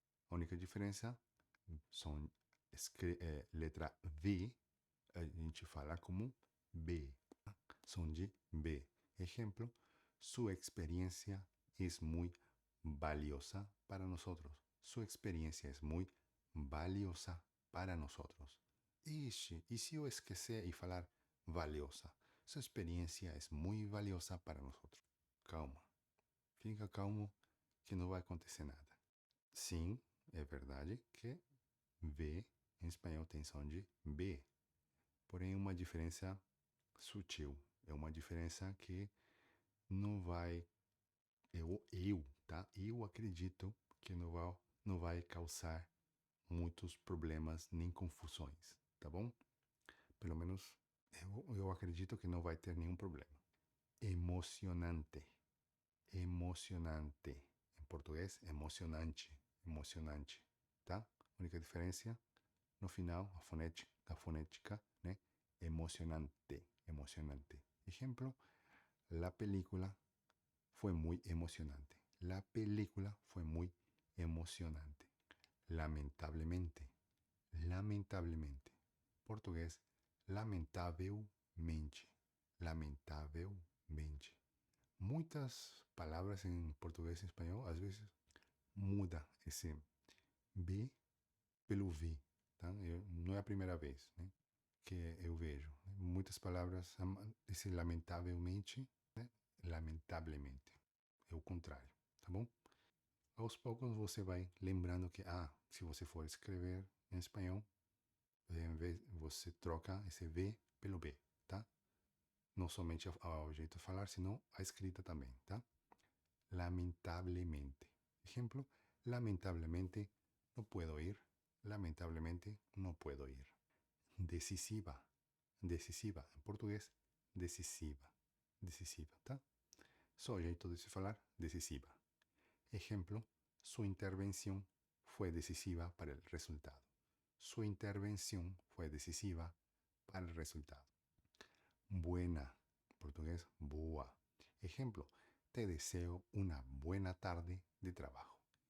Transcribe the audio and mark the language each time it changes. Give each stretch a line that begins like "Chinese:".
Portuguese: A única diferença são letra V, a gente fala como B, som de B. Ejemplo,
Spanish: Su experiencia es muy valiosa para nosotros. Su experiencia es muy valiosa para nosotros.
Portuguese: Ixi, e se eu esquecer e falar valiosa? Sua experiência é muito valiosa para nós. Calma. Fica calmo que não vai acontecer nada. Sim, é verdade que V em espanhol tem som de B. Porém, uma diferença sutil. É uma diferença que não vai... tá? Eu acredito que não vai causar muitos problemas nem confusões, tá bom? Pelo menos eu acredito que não vai ter nenhum problema. Emocionante. Emocionante. Em português, emocionante. Emocionante, tá? A única diferença no final, a fonética, né? Emocionante. Emocionante.
Spanish: Ejemplo, la película fue muy emocionante. La película fue muy emocionante. Lamentablemente. Lamentablemente.
Portuguese: Português, lamentavelmente. Lamentavelmente. Muitas palavras em português e espanhol, às vezes, muda esse B pelo V. Tá? Não é a primeira vez, né, que eu vejo. Muitas palavras, esse lamentavelmente, né, lamentavelmente. É o contrário, tá bom? Aos poucos você vai lembrando que, se você for escrever em espanhol, em vez, você troca esse V pelo B, tá? Não somente ao jeito de falar, senão a escrita também, tá?
Spanish: Lamentablemente. Ejemplo, lamentablemente no puedo ir. Lamentablemente no puedo ir. Decisiva. Decisiva. En portugués, decisiva. Decisiva, tá?
Portuguese: Só jeito de se falar, decisiva.
Spanish: Ejemplo, su intervención fue decisiva para el resultado. Su intervención fue decisiva para el resultado. Buena. Portugués, boa. Ejemplo, te deseo una buena tarde de trabajo.